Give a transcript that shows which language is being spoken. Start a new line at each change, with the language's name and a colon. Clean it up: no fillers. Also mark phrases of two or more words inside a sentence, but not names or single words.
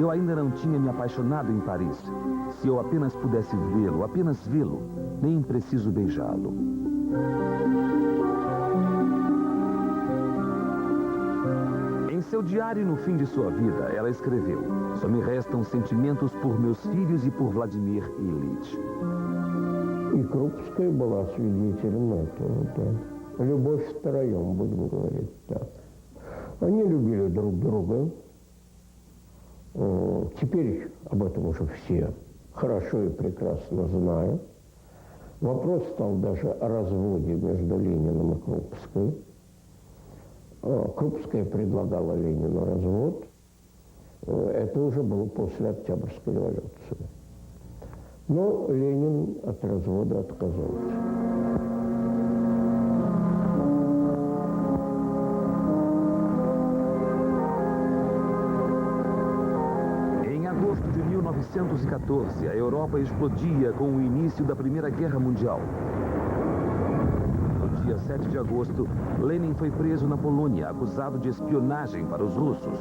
Portuguese: Eu ainda não tinha me apaixonado em Paris. Se eu apenas pudesse vê-lo, apenas vê-lo, nem preciso beijá-lo. Em seu diário no fim de sua vida, ela escreveu: "Só me restam sentimentos por meus filhos e por Vladimir Ilyich".
Russian: И Крупская была свидетелем этого, да. Любовь втроем, будем говорить так. Они любили друг друга. Теперь об этом уже все хорошо и прекрасно знают. Вопрос стал даже о разводе между Лениным и Крупской. Крупская предлагала Ленину развод. Это уже было после Октябрьской революции. Но Ленин от развода отказался.
Portuguese: Em agosto de 1914, a Europa explodia com o início da Primeira Guerra Mundial. No dia 7 de agosto, Lenin foi preso na Polônia, acusado de espionagem para os russos.